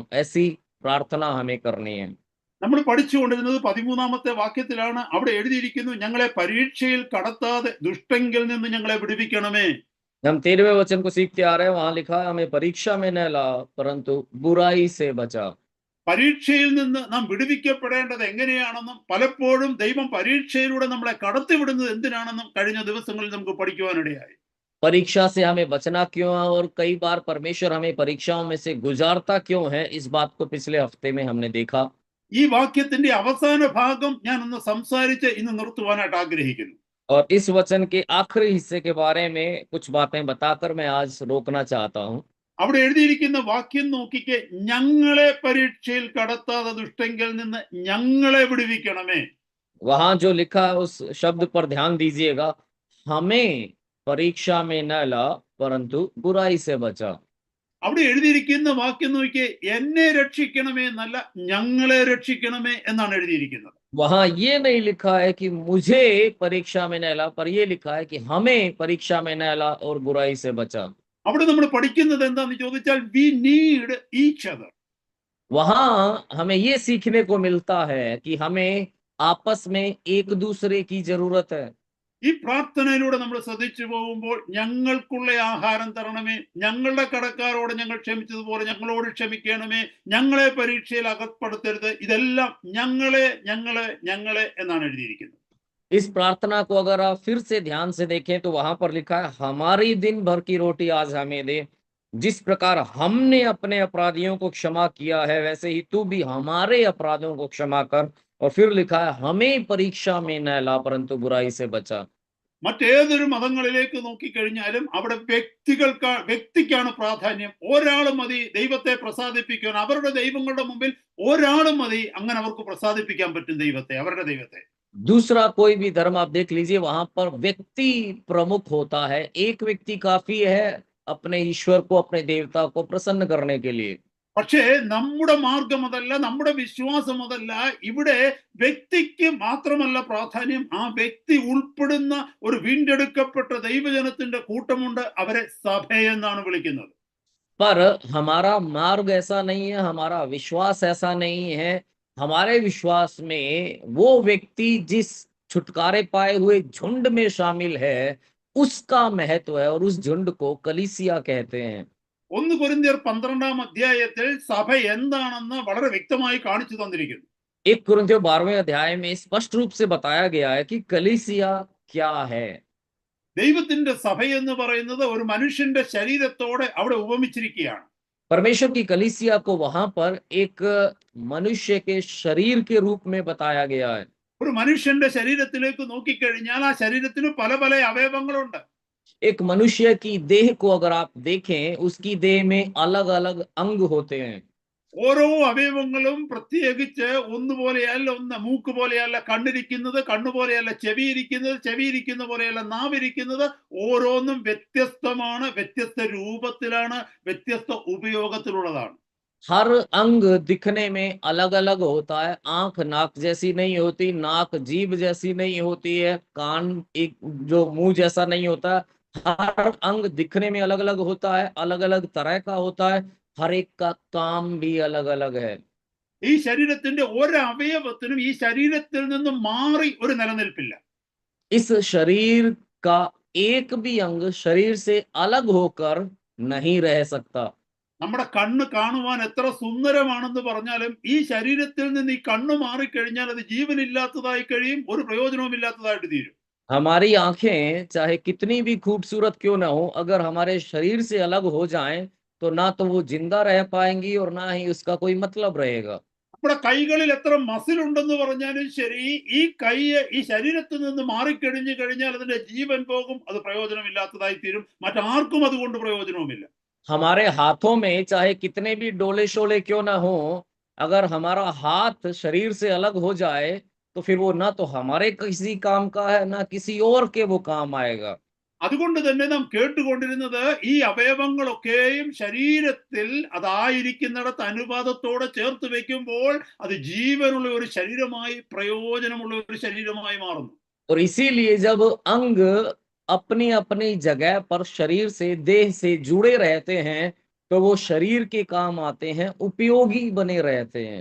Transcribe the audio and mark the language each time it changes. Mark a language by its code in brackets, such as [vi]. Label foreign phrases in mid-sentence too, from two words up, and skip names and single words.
[hi] ऐसी प्रार्थना हमें करनी है। [ml] നമ്മൾ പഠിച്ചുകൊണ്ടിരുന്നത് 13-ാമത്തെ വാക്യത്തിലാണ്. അവിടെ എഴുതിയിരിക്കുന്നു, ഞങ്ങളെ പരീക്ഷയിൽ കടത്താതെ ദുഷ്ടങ്കിൽ നിന്ന് ഞങ്ങളെ വിടുവിക്കണമേ. [hi] हम 13वें वचन को सीखते आ रहे हैं, वहां लिखा है हमें परीक्षा में न ला परंतु बुराई से बचा। [ml] പരീക്ഷയിൽ നിന്ന് നാം വിടുവിക്കപ്പെടേണ്ടത് എങ്ങനെയാണെന്നും പലപ്പോഴും ദൈവം പരീക്ഷയിലൂടെ നമ്മളെ കടത്തിവിടുന്നത് എന്തിനാണെന്നും കഴിഞ്ഞ ദിവസങ്ങളിൽ നമുക്ക് പഠിക്കുവാനിടയായി. [hi] परीक्षा से हमें बचना क्यों है और कई बार परमेश्वर हमें परीक्षाओं में से गुजारता क्यों है, इस बात को पिछले हफ्ते में हमने देखा। [ml] ഈ വാക്യത്തിന്റെ അവസാന ഭാഗം ഞാൻ ഒന്ന് സംസാരിച്ച് ഇന്ന് നിർത്തുവാനായിട്ട് ആഗ്രഹിക്കുന്നു. [hi] और इस वचन के आखिरी हिस्से के बारे में कुछ बातें बताकर मैं आज रोकना चाहता हूं। [ml] അവിടെ എഴുതിയിരിക്കുന്ന വാക്യം നോക്കിക്കേ, ഞങ്ങളെ പരീക്ഷയിൽ കടത്താതെ ദുഷ്ടങ്കിൽ നിന്ന് ഞങ്ങളെ വിടുവിക്കണമേ. [hi] वहां जो लिखा है उस शब्द पर ध्यान दीजिएगा, हमें परीक्षा में न ला परंतु बुराई से बचा। [ml] അവിടെ എഴുതിയിരിക്കുന്ന വാക്യം നോക്കിയേ, എന്നെ രക്ഷിക്കണമേ എന്നല്ല, ഞങ്ങളെ രക്ഷിക്കണമേ എന്നാണ് എഴുതിയിരിക്കുന്നത്. [hi] वहां ये नहीं लिखा है कि मुझे परीक्षा में न ला, पर ये लिखा है कि हमें परीक्षा में न ला और बुराई से बचा। [ml] അവിടെ നമ്മൾ പഠിക്കുന്നത് എന്താന്ന് ചോദിച്ചാൽ, [en] we need each other. [hi] वहां हमें ये सीखने को मिलता है कि हमें आपस में एक दूसरे की जरूरत है। [ml] ഈ പ്രാർത്ഥനയിലൂടെ നമ്മൾ ശ്രദ്ധിച്ചു പോകുമ്പോൾ, ഞങ്ങൾക്കുള്ള ആഹാരം തരണമേ, ഞങ്ങളുടെ കടക്കാരോട് ഞങ്ങൾ ക്ഷമിച്ചതുപോലെ ഞങ്ങളോട് ക്ഷമിക്കണമേ, ഞങ്ങളെ പരീക്ഷയിൽ അകപ്പെടുത്തരുത്, ഇതെല്ലാം ഞങ്ങളെ ഞങ്ങളെ ഞങ്ങളെ എന്നാണ് എഴുതിയിരിക്കുന്നത്. [hi] इस प्रार्थना को अगर आप फिर से ध्यान से देखें तो वहां पर लिखा है, हमारी दिन भर की रोटी आज हमें दे, जिस प्रकार हमने अपने अपराधियों को क्षमा किया है वैसे ही तू भी हमारे अपराधों को क्षमा कर। और फिर लिखा है, हमें परीक्षा में न ला परंतु बुराई से बचा। [ml] മറ്റേതൊരു മതങ്ങളിലേക്ക് നോക്കിക്കഴിഞ്ഞാലും അവിടെ വ്യക്തിക്കാണ് പ്രാധാന്യം. ഒരാൾ മതി ദൈവത്തെ പ്രസാദിപ്പിക്കാൻ. അവരുടെ ദൈവങ്ങളുടെ മുമ്പിൽ ഒരാൾ മതി, അങ്ങനെ അവർക്ക് പ്രസാദിപ്പിക്കാൻ പറ്റും ദൈവത്തെ, അവരുടെ ദൈവത്തെ. [hi] दूसरा कोई भी धर्म आप देख लीजिए, वहां पर व्यक्ति प्रमुख होता है, एक व्यक्ति काफी है अपने ईश्वर को, अपने देवता को प्रसन्न करने के लिए। [ml] പക്ഷേ നമ്മുടെ മാർഗം അതല്ല, നമ്മുടെ വിശ്വാസം അതല്ല. ഇവിടെ വ്യക്തിക്ക് മാത്രമല്ല പ്രാധാന്യം, ആ വ്യക്തി ഉൾപ്പെടുന്ന ഒരു വീണ്ടെടുക്കപ്പെട്ട ദൈവജനത്തിന്റെ കൂട്ടമുണ്ട്, അവരെ സഭയെന്നാണ് വിളിക്കുന്നത്. [hi] पर हमारा मार्ग ऐसा नहीं है, हमारा विश्वास ऐसा नहीं है। हमारे विश्वास में वो व्यक्ति जिस छुटकारे पाए हुए झुंड में शामिल है उसका महत्व है, और उस झुंड को कलीसिया कहते हैं। [ml] 1 കൊരിന്ത്യർ 12-ാം അധ്യായത്തിൽ സഭ എന്താണെന്ന് വളരെ വ്യക്തമായി കാണിച്ചു തന്നിരിക്കുന്നു. [hi] 1 कुरिन्थियों 12वें अध्याय में स्पष्ट रूप से बताया गया है कि कलीसिया क्या है। [ml] ദൈവത്തിന്റെ സഭ എന്ന് പറയുന്നത് ഒരു മനുഷ്യന്റെ ശരീരത്തോടെ അവിടെ ഉപമിച്ചിരിക്കുകയാണ്. [hi] परमेश्वर की कलीसिया को वहां पर एक मनुष्य के शरीर के रूप में बताया गया है। [ml] ഒരു മനുഷ്യന്റെ ശരീരത്തിലേക്ക് നോക്കിക്കഴിഞ്ഞാൽ ആ ശരീരത്തിന് പല പല അവയവങ്ങളുണ്ട്. [hi] एक मनुष्य की देह को अगर आप देखें, उसकी देह में अलग अलग अंग होते हैं। [ml] ഓരോ അവയവങ്ങളും പ്രത്യേകിച്ച് ഒന്നുപോലെയല്ല, ഒന്ന് മൂക്ക് പോലെയല്ല കണ്ണിരിക്കുന്നത്, കണ്ണുപോലെയല്ല ചെവിയിരിക്കുന്നത്, ചെവിയിരിക്കുന്ന പോലെയല്ല നാവിരിക്കുന്നത്. ഓരോന്നും വ്യത്യസ്തമാണ്, വ്യത്യസ്ത രൂപത്തിലാണ്, വ്യത്യസ്ത ഉപയോഗത്തിലുള്ളതാണ്. [hi] हर अंग दिखने में अलग अलग होता है। आंख नाक जैसी नहीं होती, नाक जीभ जैसी नहीं होती है, कान एक जो मुंह जैसा नहीं होता। हर अंग दिखने में अलग अलग होता है, अलग अलग तरह का होता है, हर एक का काम भी अलग अलग है। [ml] ഈ ശരീരത്തിന്റെ ഒരു അവയവത്തിനും ഈ ശരീരത്തിൽ നിന്നും മാറി ഒരു നിലനിൽപ്പില്ല. [hi] इस शरीर का एक भी अंग शरीर से अलग होकर नहीं रह सकता। [ml] നമ്മുടെ കണ്ണ് കാണുവാൻ എത്ര സുന്ദരമാണെന്ന് പറഞ്ഞാലും ഈ ശരീരത്തിൽ നിന്ന് ഈ കണ്ണ് മാറിക്കഴിഞ്ഞാൽ അത് ജീവനില്ലാത്തതായി കഴിയും, ഒരു പ്രയോജനവും ഇല്ലാത്തതായിട്ട് തീരും. [hi] हमारी आंखें चाहे कितनी भी खूबसूरत क्यों ना हो, अगर हमारे शरीर से अलग हो जाएं तो ना तो वो जिंदा रह पाएंगी और ना ही उसका कोई मतलब रहेगा। [ml] നമ്മുടെ കൈകളിൽ എത്ര മസിൽ ഉണ്ടെന്ന് പറഞ്ഞാലും ശരി, ഈ കൈ ഈ ശരീരത്തിൽ നിന്ന് മാറിക്കഴിഞ്ഞു കഴിഞ്ഞാൽ അതിന്റെ ജീവൻ പോകും, അത് പ്രയോജനമില്ലാത്തതായി തീരും, മറ്റാർക്കും അതുകൊണ്ട് പ്രയോജനവുമില്ല. [hi] हमारे हाथों में चाहे कितने भी डोले शोले क्यों ना हो, अगर हमारा हाथ शरीर से अलग हो जाए तो फिर वो ना तो हमारे किसी काम का है ना किसी और के वो काम आएगा। [ml] അതുകൊണ്ട് തന്നെ നാം കേട്ടുകൊണ്ടിരുന്നത് ഈ അവയവങ്ങളൊക്കെയും ശരീരത്തിൽ അതായിരിക്കുന്നിടത്ത് അനുപാതത്തോടെ ചേർത്ത് വെക്കുമ്പോൾ അത് ജീവനുള്ള ഒരു ശരീരമായി, പ്രയോജനമുള്ള ഒരു ശരീരമായി മാറുന്നു. [hi] और इसीलिए जब अंग अपनी अपनी जगह पर शरीर से देह से जुड़े रहते हैं तो वो शरीर के काम आते हैं, उपयोगी बने रहते हैं।